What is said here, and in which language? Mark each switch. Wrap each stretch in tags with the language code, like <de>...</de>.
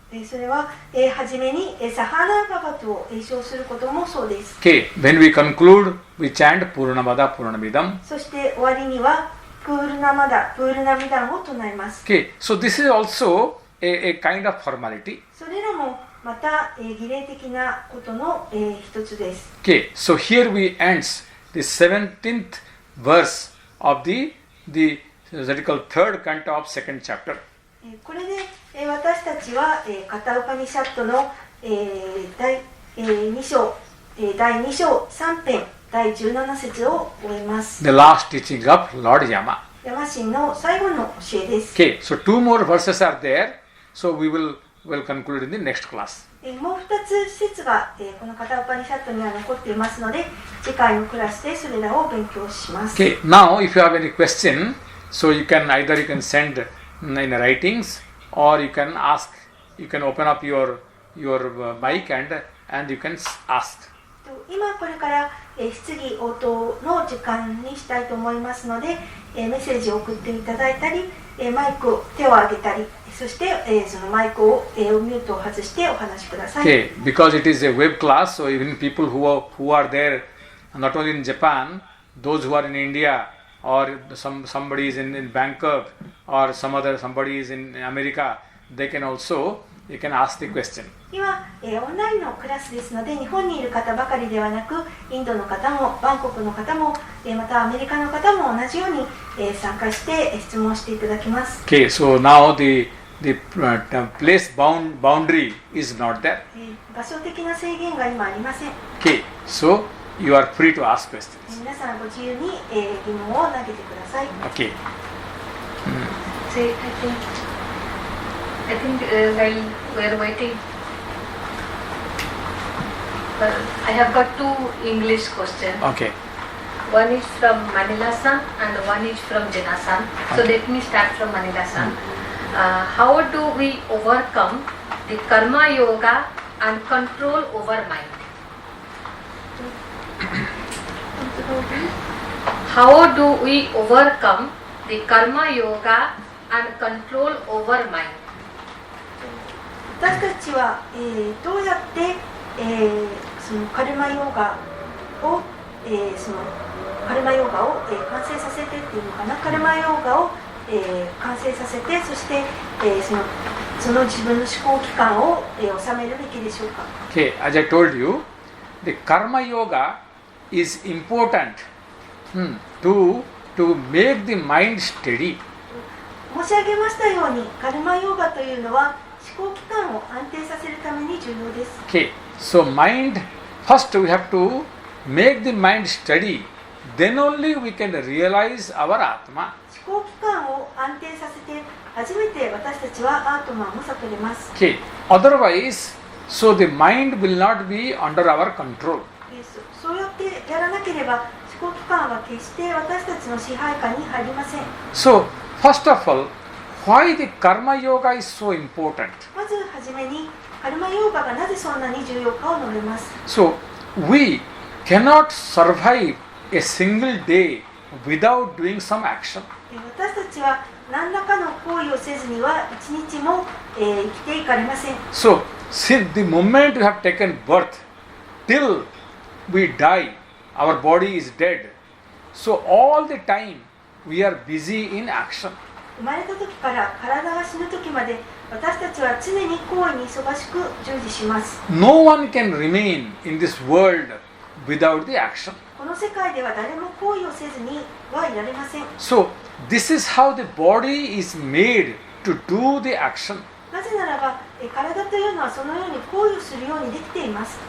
<ja>それは、はじめにサハナーババトを詠唱することもそうです。</ja> <en>Okay, when we conclude, we chant</en> <sa>Purnamada Purnamidam.</sa> <ja>そして終わりにはププールナミダンを唱えます。</ja> <en>Okay, so this is also a kind of formality.</en> <ja>それらもまた、儀礼的なことの、一つです。</ja> <en>Okay, so here we ends the 17th verse of the that is called third canto of second chapter.</en> <ja>これで、私たちは、カタウパニシャットの、第2章、第2章3編第17節を終えます。</ja> <en>The last teaching of Lord Yama.</en> <ja>ヤマ神の最後の教えです。</ja> <en>Okay, so 2 more verses are there. So we will conclude in the next class.</en> <ja>もう2つ施設が、このカタウパニシャットには残っていますので、次回のクラスでそれらを勉強します。</ja> <en>Okay, now if you have any question, so you can send in writings or you can ask. You can open up your mic and you can ask.</en> <ja>今これから、質疑応答の時間にしたいと思いますので、メッセージを送っていただいたり、マイクを手を挙げたり、そして、そのマイクを、ミュートを外してお話しください。</ja> <en>Okay, because it is a web class, so even people who are there, not only in Japan, those who are in India or somebody is in Bangkok or somebody is in America, they can ask the question.</en> <ja>今、オンラインのクラスですので、日本にいる方ばかりではなく、インドの方もバンコクの方も、またアメリカの方も同じように、参加して質問していただきます。</ja> <en>Okay, so now the place boundary is not there.</en> <ja>場所的な制限が今ありません。</ja> <en>Okay, so you are free to ask questions.</en> <ja>皆さんご自由に、疑問を投げてください。</ja> <en>Okay. So I think while we are waiting, I have got 2 English questions. Okay. One is from Manila-san and one is from Jina-san. So Okay. let me start from Manila-san. How do we overcome the karma yoga and control over mind? How do we overcome the karma yoga and control over mind?</en> <ja>私たちは、どうやって、そのカルマヨガを、完成させてっていうのかな、カルマヨガを、完成させて、そして、その自分の思考期間を、収めるべきでしょうか。</ja> <en>Okay, as I told you, the karma yoga is important to make the mind steady.</en> <ja>申し上げましたように、カルマヨガというのは思考期間を安定させるために重要です。</ja> <en>Okay, so first we have to make the mind steady, then only we can realize our Atma.</en> <ja>思考期間を安定させて、初めて私たちはアートマンを悟れます。</ja> <en>Okay, otherwise, so the mind will not be under our control.</en> <ja>そうやってやらなければ、思考期間は決して私たちの支配下に入りません。</ja> <en>So, first of all, why the karma yoga is so important?</en> <ja>まずはじめに、カルマヨガがなぜそんなに重要かを述べます。</ja> <en>So, we cannot survive a single day without doing some action.</en> <ja>私たちは何らかの行為をせずには一日も、生きていかれません。</ja> <en>So, since the moment we have taken birth till we die, our body is dead. So, all the time we are busy in action.</en> <ja>生まれた時から体が死ぬ時まで、私たちは常に行為に忙しく従事します。</ja> <en>No one can remain in this world without the action.</en> <ja>この世界では誰も行為をせずにはいられません。</ja> <en>So, this is how the body is made to do the action.</en> <ja>なぜならば、体というのはそのように行為をするようにできています。</ja>